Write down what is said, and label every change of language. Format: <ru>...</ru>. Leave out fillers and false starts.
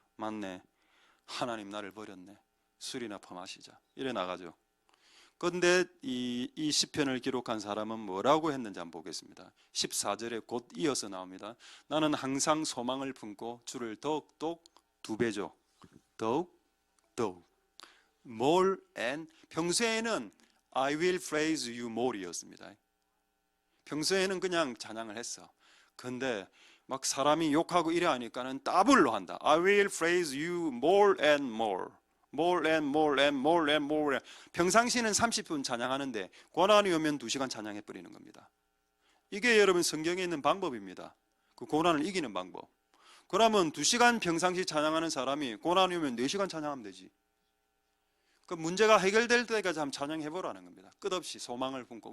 <ko>맞네, 하나님 나를 버렸네, 술이나 퍼마시자, 이래 나가죠. 그런데 이 시편을 기록한 사람은 뭐라고 했는지 한번 보겠습니다. 14절에 곧 이어서 나옵니다. 나는 항상 소망을 품고 주를 더욱더욱 2배죠. 더욱</ko> <en>more and,</en> <ko>평소에는</ko> <en>I will praise you more</en> <ko>이었습니다. 평소에는 그냥 찬양을 했어. 근데 막 사람이 욕하고 이래 하니까는 더블로 한다.</ko> <en>I will praise you more and more. more and more and more and more.</en> <ko>평상시는 30분 찬양하는데 고난이 오면 2시간 찬양해 버리는 겁니다. 이게 여러분 성경에 있는 방법입니다. 그 고난을 이기는 방법. 그러면 2시간 평상시 찬양하는 사람이 고난이 오면 4시간 찬양하면 되지. 그 문제가 해결될 때까지 한번 찬양해 보라는 겁니다. 끝없이 소망을 품고.</ko>